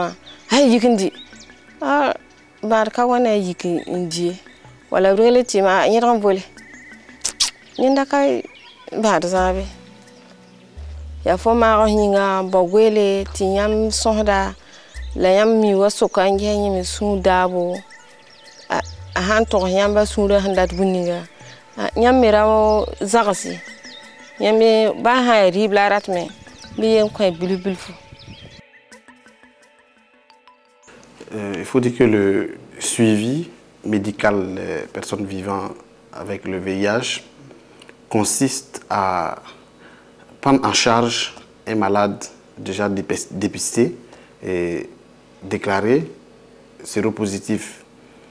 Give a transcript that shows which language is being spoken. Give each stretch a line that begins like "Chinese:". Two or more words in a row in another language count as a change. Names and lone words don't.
Mossi: yik n di baad ka wa na n yik n die wala rogl tɩɩmã yẽdg n vole yẽnda ka baad zãabe ya fo maag yĩnga ba goeele tɩ yãmb sõsda la yãmb mi wa soka n ges yẽ me sũur daabo a sãn togs yãmba sũurã sẽn dat bũmb ninga yãmb me ra zagse yãmb me baa sã n yaa rɩɩb la a ratme bɩ yen kõ bilf-bilfu.
French: Il faut dire que le suivi médical des personnes vivant avec le VIH consiste à prendre en charge un malade déjà dépisté et déclaré séropositif.